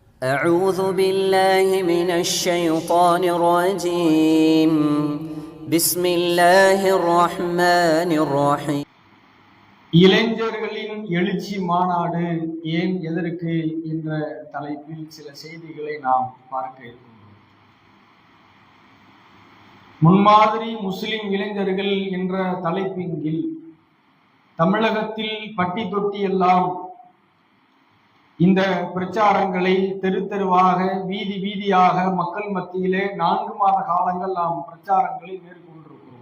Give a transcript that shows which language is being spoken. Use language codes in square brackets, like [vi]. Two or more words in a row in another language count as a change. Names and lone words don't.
[ar] أعوذ بالله من الشيطان الرجيم بسم الله الرحمن الرحيم [ta] இளைஞர்களின் எழுச்சி மாநாடு ஏன் எதற்கு என்ற தலைப்பில் சில செய்திகளை நாம் பார்க்க இருக்கின்றோம். முன்மாதிரி முஸ்லிம் இளைஞர்கள் என்ற தலைப்பின் கீழ் தமிழகத்தில் பட்டி தொட்டி எல்லாம் இந்த பிரச்சாரங்களை தெரு தெருவாக வீதி வீதியாக மக்கள் மத்தியிலே 4 மாத காலங்கள் நாம் பிரச்சாரங்களை மேற்கொண்டிருக்கிறோம்.